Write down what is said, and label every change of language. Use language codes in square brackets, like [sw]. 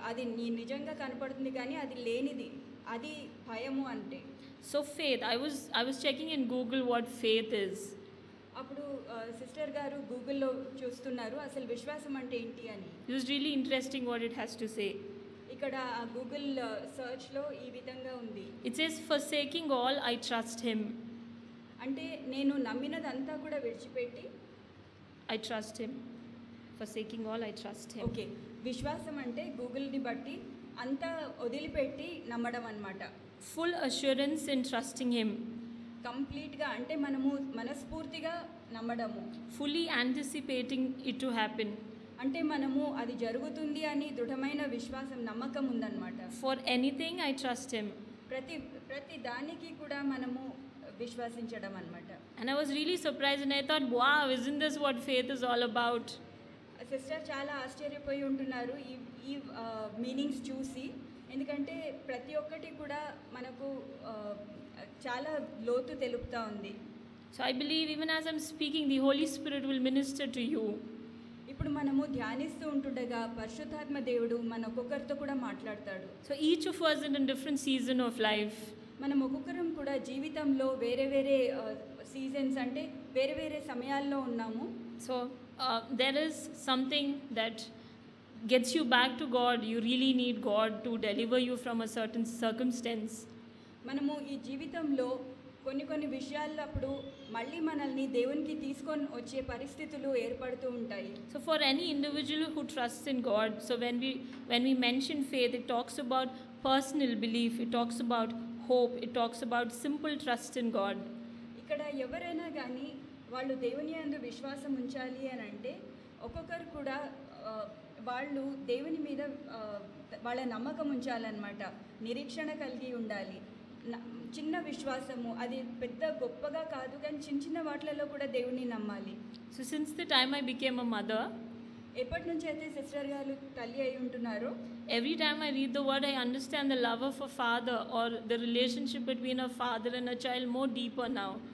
[te] అది నిజంగా కనపడుతుంది కానీ అది లేనిది, అది భయము అంటే. [en] So faith, I was checking in Google what faith is. [te] అప్పుడు సిస్టర్ గారు గూగుల్లో చూస్తున్నారు అసలు విశ్వాసం అంటే ఏంటి అని. [en] It was really interesting what it has to say. [te] ఇక్కడ గూగుల్ సర్చ్లో ఈ విధంగా ఉంది. [en] It says, forsaking all, I trust him. [te] అంటే నేను నమ్మినదంతా కూడా విడిచిపెట్టి [en] I trust him. Forsaking all, I trust him. [te] Okay, విశ్వాసం అంటే గూగుల్ని బట్టి అంతా వదిలిపెట్టి నమ్మడం అన్నమాట. [en] Full assurance in trusting him. [te] కంప్లీట్గా అంటే మనము మనస్ఫూర్తిగా నమ్మడము. [en] Fully anticipating it to happen. [te] అంటే మనము అది జరుగుతుంది అని దృఢమైన విశ్వాసం నమ్మకం ఉందన్నమాట. [en] For anything I trust him. [te] ప్రతి దానికి కూడా మనము విశ్వసించడం అన్నమాట. [en] And I was really surprised and I thought, wow, isn't this what faith is all about? [te] Sister చాలా ఆశ్చర్యపోయి ఉంటున్నారు ఈ మీనింగ్స్ చూసి, ఎందుకంటే ప్రతి ఒక్కటి కూడా మనకు చాలా లోతు తెలుపుతా ఉంది. [en] So I believe even as I'm speaking, the Holy Spirit will minister to you. [te] ఇప్పుడు మనము ధ్యానిస్తూ ఉంటుండగా పరిశుద్ధాత్మ దేవుడు మన ఒక్కొక్కరితో కూడా మాట్లాడతాడు. [en] So each of us in a different season of life. [te] మనం ఒక్కొక్కరం కూడా జీవితంలో వేరే వేరే సీజన్స్ అంటే వేరే వేరే సమయాల్లో ఉన్నాము. [en] So there is something that gets you back to God. You really need God to deliver you from a certain circumstance. [te] మనము ఈ జీవితంలో కొన్ని విషయాల్లో అప్పుడు మళ్ళీ మనల్ని దేవునికి తీసుకొని వచ్చే పరిస్థితులు ఏర్పడుతూ ఉంటాయి. [en] So for any individual who trusts in God, so when we mention faith, it talks about personal belief, it talks about hope, it talks about simple trust in God. [te] ఇక్కడ ఎవరైనా కానీ వాళ్ళు దేవుని యందు విశ్వాసం ఉంచాలి అని అంటే ఒక్కొక్కరు కూడా వాళ్ళు దేవుని మీద వాళ్ళ నమ్మకం ఉంచాలన్నమాట, నిరీక్షణ కలిగి ఉండాలి. చిన్న విశ్వాసము, అది పెద్ద గొప్పగా కాదు, కానీ చిన్న చిన్న వాటిలలో కూడా దేవుని నమ్మాలి. [en] So since the time I became a mother, [te] ఎప్పటి నుంచి అయితే సిస్టర్ గారు తల్లి అయి ఉంటున్నారో, [en] every time I read the word, I understand the love of a father or the relationship between a father and a child more deeper now.